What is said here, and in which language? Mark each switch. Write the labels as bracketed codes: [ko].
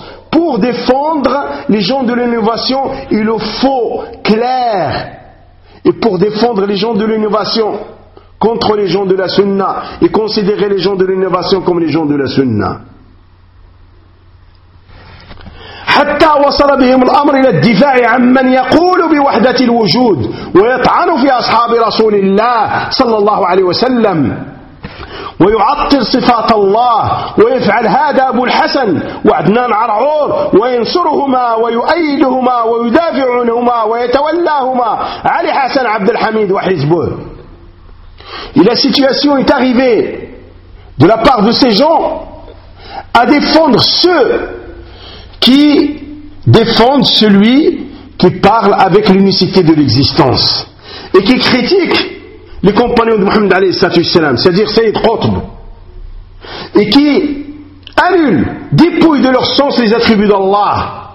[fr] pour défendre les gens de l'innovation et le faux clair, et pour défendre les gens de l'innovation contre les gens de la sunna, et considérer les gens de l'innovation comme les gens de la sunna. [ar] حتى وصل بهم الأمر إلى الدفاع عن من يقول بوحدة الوجود ويطعن في أصحاب رسول الله صلى الله عليه وسلم ويعطل صفات الله ويفعل هذا أبو الحسن وعدنان عرعور وينصرهما ويؤيدهما ويدافعهما ويتولاهما علي حسن عبد الحميد وحزبه. إلى [fr] situation est arrivée de la part de ces gens à défendre ceux qui défendent celui qui parle avec l'unicité de l'existence et qui critique les compagnons de Mohammed alayhi salatu wassalam, c'est-à-dire Sayyid Qutb, et qui annule, dépouille de leur sens les attributs d'Allah.